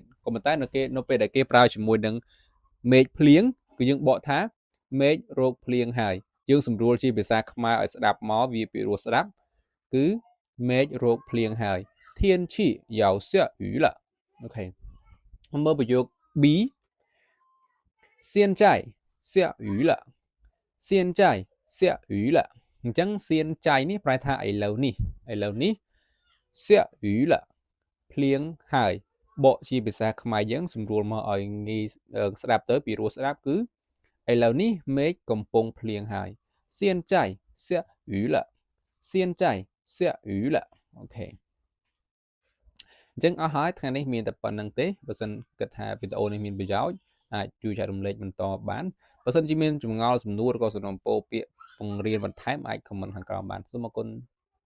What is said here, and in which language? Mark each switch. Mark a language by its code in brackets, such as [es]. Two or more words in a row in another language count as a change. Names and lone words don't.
[km] ក៏ប៉ុន្តែនៅពេលដែលគេប្រើជាមួយនឹងមេឃភ្លៀងគឺយើងបកថាមេឃរោគភ្លៀងហើយយើងសម្រួលជាភាសាខ្មែរឲ្យស្ដាប់មកវាពីរោះស្ដាប់គឺមេឃរោគ ភ្លៀងហើយ [zh] 天气要下雨了 [km] អូខេមើលប្រយោគ B [zh] 现在下雨了现在下雨了 [km] អ ញ្ចឹងសៀនចៃនេះប្រែថាឥឡូវនេះ [zh] 下雨了 [km] ភ្លៀងហើយបកជាភាសា ខ្មែរយើងសម្រួលមកឲ្យងាយស្ដាប់ទៅពីរោះស្ដាប់គឺឥឡូវនេះមេឃកំពុងភ្លៀងហើយ [zh] 现在下雨了现在下雨了 [km] អូខេអញ្ចឹងអស់ហើយថ្ងៃនេះមានតែប៉ុណ្្នឹងទេបើសិនគិតថាវីដេអូនេះមានប្រយោជន៍អាចជួយចែករំលែកបន្តបានបើសិនជាមានចម្ងល់សំណួរឬក៏សំណុំពរពាក្យបង្រៀនបន្ថែមអាចខមមិនខាងក្រោមបានសូមអរគុណ